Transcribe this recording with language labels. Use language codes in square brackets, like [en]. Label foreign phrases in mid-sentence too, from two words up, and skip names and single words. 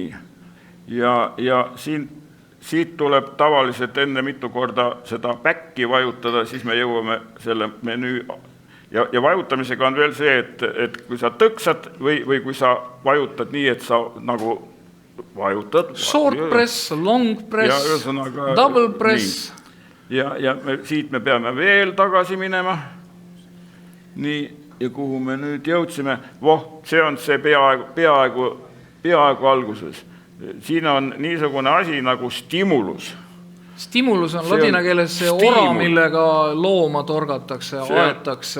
[et] Ja siit tuleb tavaliselt enne mitu korda seda päkki vajutada, siis me jõuame selle menüü. Ja vajutamisega on veel see, et kui sa tõksad või kui sa vajutad nii, et sa nagu vajutad. [en] Short press, long press, double press. [et] Ja siit me peame veel tagasi minema. Nii, ja kuhu me nüüd jõudsime? See on see peaaegu alguses. Siin on niisugune asi nagu stimulus. Stimulus on ladina keeles see ora, millega looma torgatakse, aetakse.